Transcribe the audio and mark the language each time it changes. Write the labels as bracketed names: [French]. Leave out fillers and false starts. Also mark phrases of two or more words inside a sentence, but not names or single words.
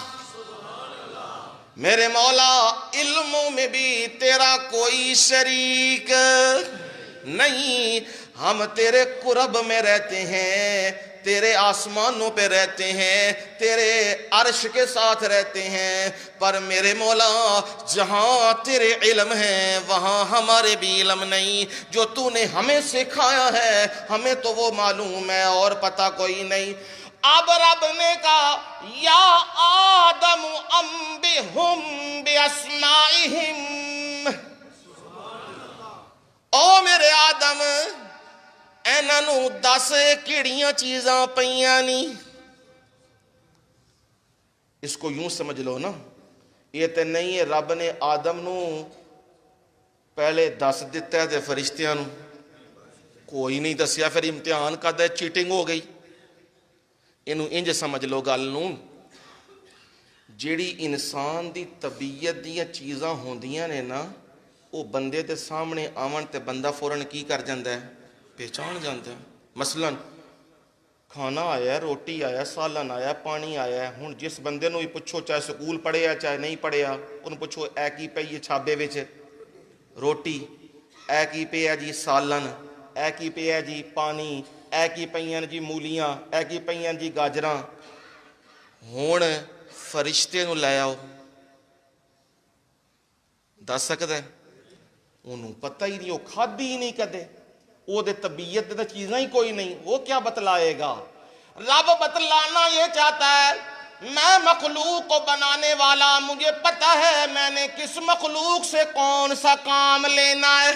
[Urdu] میرے مولا علموں میں بھی تیرا کوئی شریک نہیں، ہم تیرے قرب میں رہتے ہیں، تیرے آسمانوں پہ رہتے ہیں، تیرے عرش کے ساتھ رہتے ہیں، پر میرے مولا جہاں تیرے علم ہے وہاں ہمارے بھی علم نہیں، جو تو نے ہمیں سکھایا ہے ہمیں تو وہ معلوم ہے اور پتہ کوئی نہیں۔ اب رب نے کہا [Arabic] یا آدم انبئہم باسمائہم، [Punjabi] او میرے آدم ایناں نوں دس کیڑیاں چیزاں پیاں نہیں۔ [Urdu] اس کو یوں سمجھ لو نا، [Punjabi] یہ تے نہیں ہے رب نے آدم نوں پہلے دس دیتا ہے تے فرشتیاں نوں کوئی نہیں دسیا، پھر امتحان کردا ہے، چیٹنگ ہو گئی۔ اینوں انج سمجھ لو گل نوں، جیڑی انسان دی طبیعت دیاں چیزاں ہوندیاں نے نا، وہ بندے دے سامنے آون تے بندہ فوراً کی کر جاندا ہے، پہچان جاندا ہے۔ مثلا کھانا آیا ہے، روٹی آیا ہے، سالن آیا ہے، پانی آیا ہے، ہن جس بندے نوں ہی پوچھو چاہے سکول پڑھیا چاہے نہیں پڑھیا، انہوں پوچھو اے کی پئی ہے چھابے وچ روٹی، اے کی پیا جی سالن، اے کی پیا جی پانی، اے کی پئیاں جی مولیاں، اے کی پئیاں جی گاجراں۔ ہن فرشتے نوں لے آؤ، دس سکدا ہے؟ انہوں پتہ ہی نہیں، وہ کھادی ہی نہیں کدے، وہ دے طبیعت دے چیزاں ہی کوئی نہیں، [Urdu] وہ کیا بتلائے گا؟ رب بتلانا یہ چاہتا ہے میں مخلوق کو بنانے والا، مجھے پتہ ہے میں نے کس مخلوق سے کون سا کام لینا ہے۔